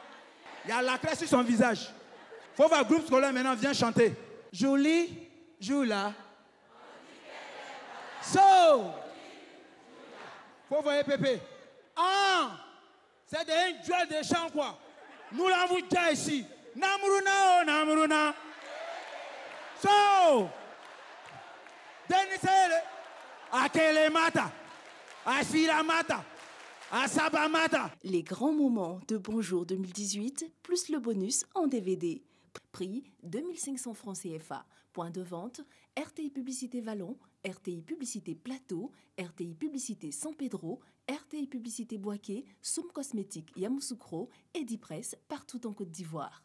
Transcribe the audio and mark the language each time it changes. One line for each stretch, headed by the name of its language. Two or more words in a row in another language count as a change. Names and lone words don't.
French: Il y a la crête sur son visage. Faut voir le groupe scolaire maintenant, viens chanter. Jolie, joue là. So! Faut voir EPP. Ah! C'est des duel de chant, quoi. Nous l'avons déjà ici. Namruna, oh, Namruna. So! Denisele. Akele mata. Asila mata. Asaba mata. Les grands moments de Bonjour 2018, plus le bonus en DVD. Prix 2500 francs CFA. Point de vente, RTI Publicité Vallon, RTI Publicité Plateau, RTI Publicité San Pedro, RTI Publicité Boaké, Soum Cosmétique Yamoussoukro, Edipresse partout en Côte d'Ivoire.